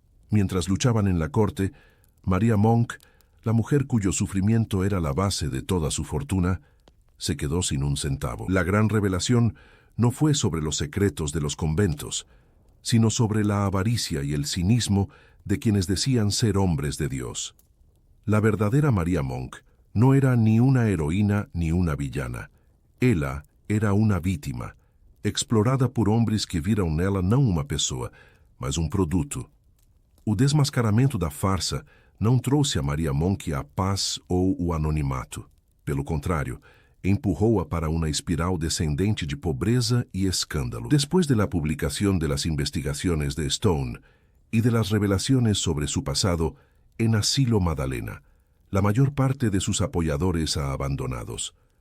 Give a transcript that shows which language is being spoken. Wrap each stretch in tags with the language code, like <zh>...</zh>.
<es>Mientras luchaban en la corte, María Monk, la mujer cuyo sufrimiento era la base de toda su fortuna, se quedó sin un centavo. La gran revelación no fue sobre los secretos de los conventos, sino sobre la avaricia y el cinismo de quienes decían ser hombres de Dios. La verdadera María Monk no era ni una heroína ni una villana.</es> <pt>Ela era uma vítima, explorada por homens que viram nela não uma pessoa, mas produto. O desmascaramento da farsa não trouxe a Maria Monk a paz ou o anonimato. Pelo contrário, empurrou-a para uma espiral descendente de pobreza e escândalo.</pt> <es>Después de la publicación de las investigaciones de Stone y de las revelaciones sobre su pasado en Asilo Magdalena, la mayor parte de sus apoyadores a abandonados.</es>